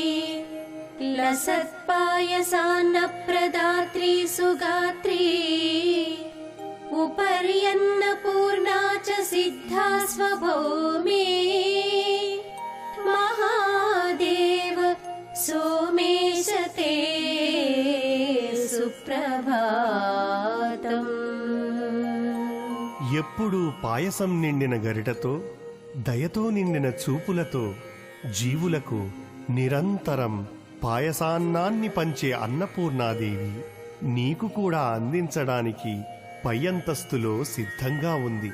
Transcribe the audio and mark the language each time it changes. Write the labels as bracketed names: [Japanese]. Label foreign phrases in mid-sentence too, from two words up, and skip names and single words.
[Sanskrit] लसत्पायसान्नप्रदात्री सुगात्री उपर्यन्नपूर्णा च सिद्धा स्वभौमे महादेव सोमेश ते सुप्रभातम्। [Telugu] ఎప్పుడూ పాయసం నిండిన గరిటతో దయతో నిండిన చూపులతో జీవులకు నిరంతరం పాయసాన్నాన్ని పంచే అన్నపూర్ణాదేవి నీకు కూడా అందించడానికి పై అంతస్తులో సిద్ధంగా ఉంది.